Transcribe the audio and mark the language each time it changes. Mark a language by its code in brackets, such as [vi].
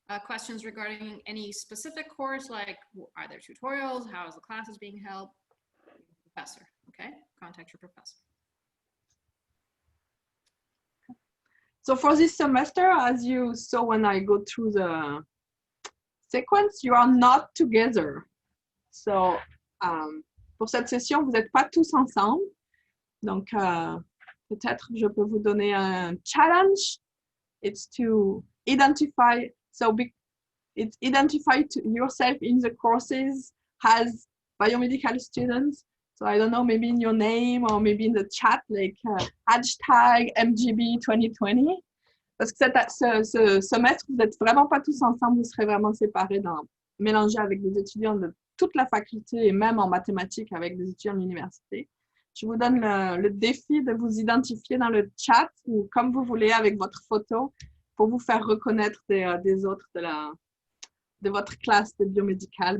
[en] Questions regarding any specific course, like are there tutorials? How is the classes being held? Professor, okay? Contact your professor. So for this semester, as you saw when I go through the sequence, you are not together. [fr] So pour cette session, vous n'êtes pas tous ensemble. Donc peut-être je peux vous donner un challenge. [en] It's to identify, it's identify yourself in the courses as biomedical students. So I don't know, maybe in your name or maybe in the chat, like hashtag MGB 2020. [fr] Parce que ce semestre, vous n'êtes vraiment pas tous ensemble, vous serez vraiment séparés, mélangés avec des étudiants de toute la faculté et même en mathématiques avec des étudiants de l'université. Je vous donne le défi de vous identifier dans le chat ou comme vous voulez avec votre photo pour vous faire reconnaître des autres de votre classe de biomédical.